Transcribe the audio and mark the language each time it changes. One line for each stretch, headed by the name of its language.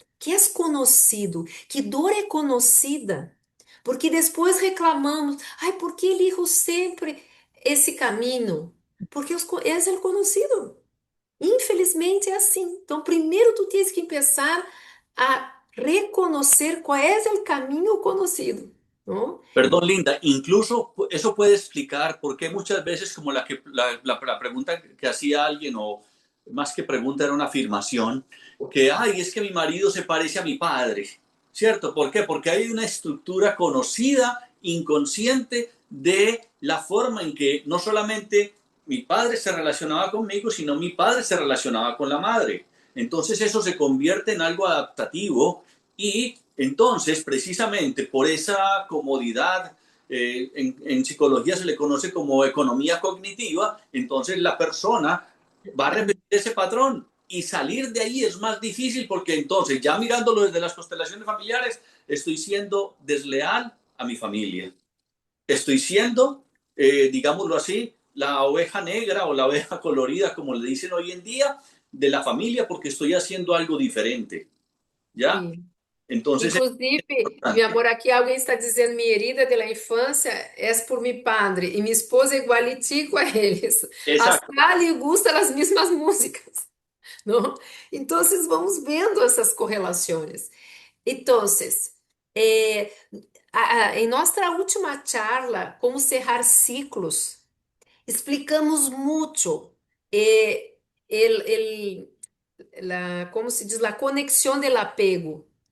Portuguese: Que és conhecido, que dor é conhecida, porque depois reclamamos, ai, por que elijo sempre esse caminho? Porque és o conhecido. Infelizmente é assim. Então, primeiro tu tens que começar a reconhecer qual é o caminho conhecido, não?
Spanish: Perdón, Linda, incluso eso puede explicar por qué muchas veces, como la pregunta que hacía alguien, o más que pregunta era una afirmación, que, ay, es que mi marido se parece a mi padre, ¿cierto? ¿Por qué? Porque hay una estructura conocida, inconsciente, de la forma en que no solamente mi padre se relacionaba conmigo, sino mi padre se relacionaba con la madre. Entonces eso se convierte en algo adaptativo y entonces, precisamente por esa comodidad, en psicología se le conoce como economía cognitiva, entonces la persona va a repetir ese patrón y salir de ahí es más difícil porque entonces, ya mirándolo desde las constelaciones familiares, estoy siendo desleal a mi familia. Estoy siendo, digámoslo así, la oveja negra o la oveja colorida, como le dicen hoy en día, de la familia porque estoy haciendo algo diferente. ¿Ya?
Portuguese: Sim.
Spanish: Entonces es
Portuguese: Inclusive, meu
Spanish: importante.
Portuguese: amor, aqui alguém está dizendo minha herida da infância é
Spanish: por mi padre
Portuguese: e minha esposa é igualitico a eles.
Spanish: Exacto.
Portuguese: Hasta lhe gustam as mesmas músicas, não? Então, vamos vendo essas correlações. Então, em nossa última charla, como cerrar ciclos, explicamos muito el, como se diz, a conexão del apego.